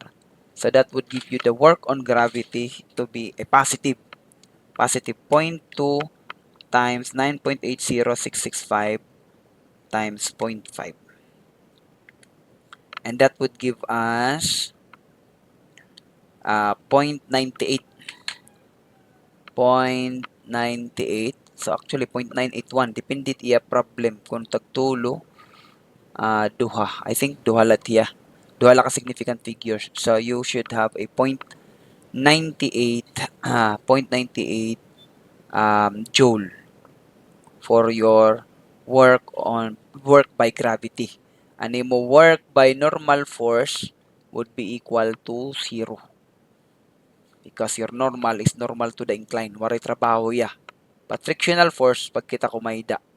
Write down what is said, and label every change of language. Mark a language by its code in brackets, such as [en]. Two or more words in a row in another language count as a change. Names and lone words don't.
[en] So, that would give you the work on gravity to be a positive 0.2 times 9.80665 times 0.5. And that would give us 0.98. 0.98. So, actually, 0.981. [war] Depende iya problem kung tagtulo. Duha. [en] I think [war] duha latiya. Duha la ka [en] significant figures. So, you should have a 0.98 joule for your work by gravity. And mo work by normal force would be equal to 0. Because your normal is normal to the incline. [war] Waray trabaho ya. [en] But frictional force, [war] pag kita kumayda,